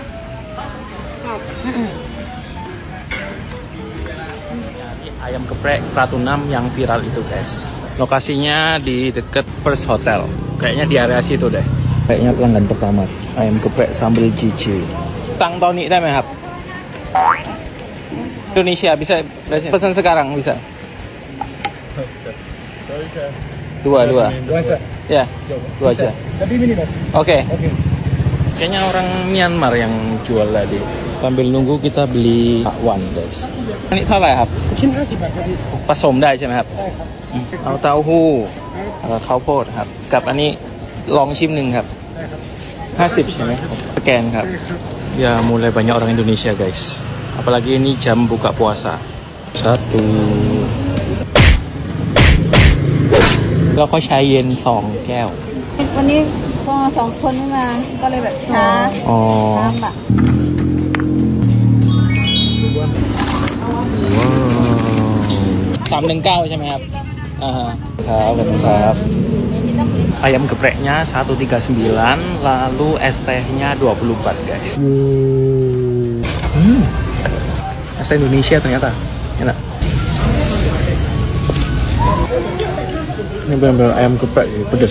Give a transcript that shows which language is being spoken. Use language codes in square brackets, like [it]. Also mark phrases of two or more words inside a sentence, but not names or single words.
[id] Ayam geprek Ratu 6 yang viral itu guys. Lokasinya di deket First Hotel. Kayaknya di area situ deh. Kayaknya pelanggan pertama. Ayam geprek sambal cici. Tang Tony [th] ได้ไหมครับ [id] Indonesia bisa pesan sekarang bisa. Dua. Ya, dua aja. Oke. Kayaknya orang Myanmar yang jual tadi. Sambil nunggu kita beli bakwan guys. [th] Ini เท่าไหร่ครับ ชิ้น50 บาทครับพี่ ผสมได้ใช่ไหมครับ ได้ครับ เอาเต้าหู้แล้วก็ข้าวโพดครับ กับอันนี้ลองชิมหนึ่งครับ ได้ครับ [id] 50 [th] ใช่ไหมสแกนครับ [id] Ya mulai banyak orang Indonesia guys. Apalagi ini jam buka puasa. [th] 1 แล้วก็ชาเย็น2 แก้ว วันนี้ก็2 คนไม่มาก็เลยแบบช้า อ๋อ น้ำอ่ะ [id] 319 [th] ใช่ไหมครับอ่าฮะครับขอบคุณครับ [id] Ayam gepreknya 139, lalu es tehnya 20 baht guys. Es teh Indonesia ternyata enak. Ini benar-benar ayam geprek pedas.